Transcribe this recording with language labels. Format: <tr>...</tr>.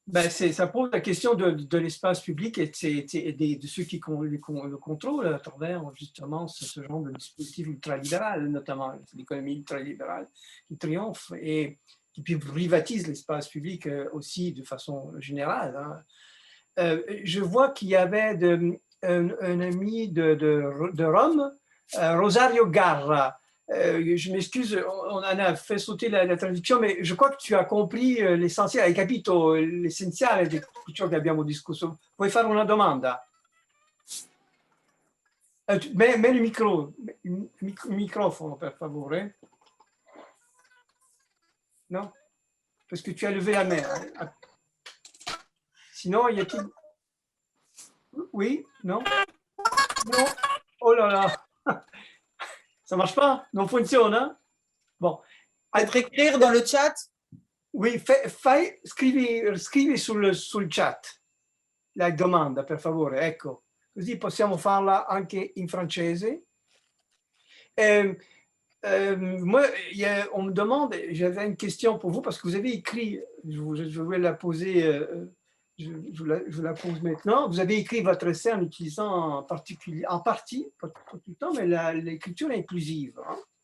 <fr>Ça pose la question de l'espace public et de ceux qui le contrôlent à travers justement ce genre de dispositif ultralibéral, notamment l'économie ultralibérale qui triomphe et qui privatise l'espace public aussi de façon générale. Hein. Je vois qu'il y avait un ami de Rome Rosario Garra. Je m'excuse, on en a fait sauter la traduction, mais je crois que tu as compris l'essentiel,</fr> <it>hai capito l'essenziale di ciò che abbiamo discusso. Puoi fare una domanda?</it> <fr>Mets le</fr> <it>microfono, per favore.</it> <fr>Non? Parce que tu as levé la main. Sinon, y a-t-il... Oui? Non? Non? Oh là là! Ça marche pas?</fr> <it>Non funziona?</it> <fr>Bon. Peut-être écrire dans le chat? Oui,</fr> <it>scrivi sul chat la domanda, per favore, ecco. Così possiamo farla anche in francese.</it> <fr>Moi, on me demande, j'avais une question pour vous, parce que vous avez écrit, je vais la poser, je la pose maintenant. Vous avez écrit votre essai en utilisant en partie, pas tout le temps, mais l'écriture inclusive. Hein.</fr>